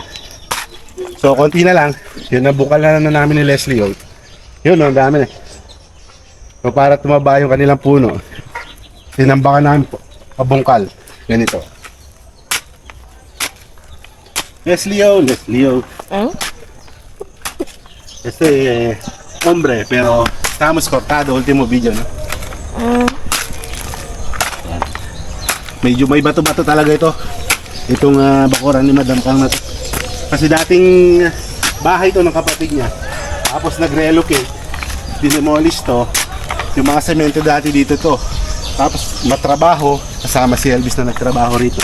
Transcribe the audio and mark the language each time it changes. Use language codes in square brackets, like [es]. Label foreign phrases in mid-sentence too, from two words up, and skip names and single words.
[tl] So konti na lang. Yun, nabukal na namin ni Leslie. Yun, ang dami na. So para tumaba yung kanilang puno, tinambakan namin pabungkal. Ganito. Leslio. [es] Este, hombre, pero estamos cortado, último video, no? [tl] Medyo may bato-bato talaga ito. Itong bakuran ni Madam Kang na to. Kasi dating bahay to ng kapatid niya. Tapos nag-relocate, dinemolish to. Yung mga semento dati dito to. Tapos matrabaho, kasama si Elvis na nagtrabaho rito.